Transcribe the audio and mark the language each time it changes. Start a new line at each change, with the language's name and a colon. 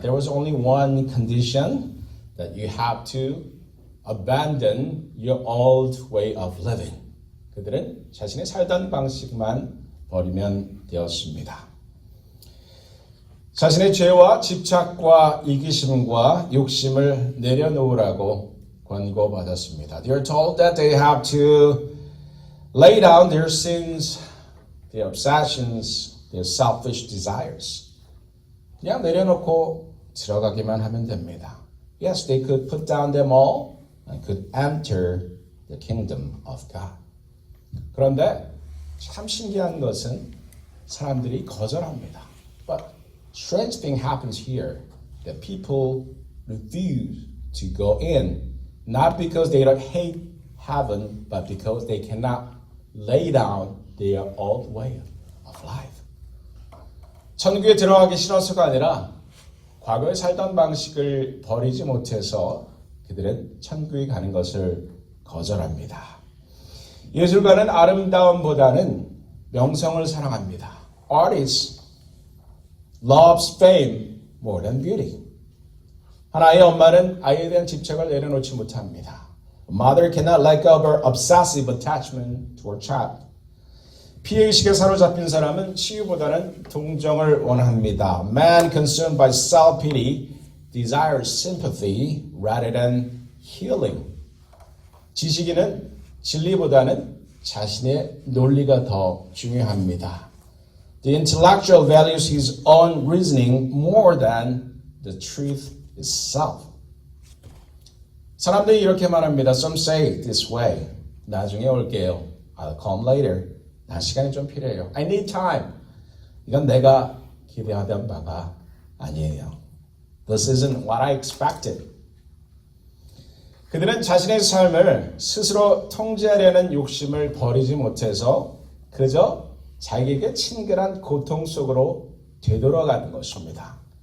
English: There was only one condition that you have to abandon your old way of living.
Korean: 그들은 자신의 살던 방식만 버리면 되었습니다. 자신의 죄와 집착과 이기심과 욕심을 내려놓으라고 권고받았습니다.
English: They are told that they have to lay down their sins, their obsessions, their selfish desires.
Korean: 그냥 내려놓고 들어가기만 하면 됩니다.
English: Yes, they could put down them all and could enter the kingdom of God.
Korean: 그런데 참 신기한 것은 사람들이 거절합니다.
English: But strange thing happens here that people refuse to go in, not because they don't hate heaven, but because they cannot lay down their old way of life.
Korean: 천국에 들어가기 싫어서가 아니라 과거에 살던 방식을 버리지 못해서 그들은 천국에 가는 것을 거절합니다. 예술가는 아름다움보다는 명성을 사랑합니다.
English: Artists loves fame more than beauty.
Korean: 하나의 엄마는 아이에 대한 집착을 내려놓지 못합니다.
English: A mother cannot let go of her obsessive attachment to her child.
Korean: 피해의식에 사로잡힌 사람은 치유보다는 동정을 원합니다.
English: Man consumed by self-pity desires sympathy rather than healing.
Korean: 지식인은 진리보다는 자신의 논리가 더 중요합니다.
English: The intellectual values his own reasoning more than the truth itself.
Korean: 사람들이 이렇게 말합니다.
English: Some say it this way.
Korean: 나중에 올게요.
English: I'll come later.
Korean: 난 시간이 좀 필요해요.
English: I need time.
Korean: 이건 내가 기대하던 바가 아니에요.
English: This isn't what I expected.
Korean: 그들은 자신의 삶을 스스로 통제하려는 욕심을 버리지 못해서 그저 자기에게 친근한 고통 속으로 되돌아가는 것입니다.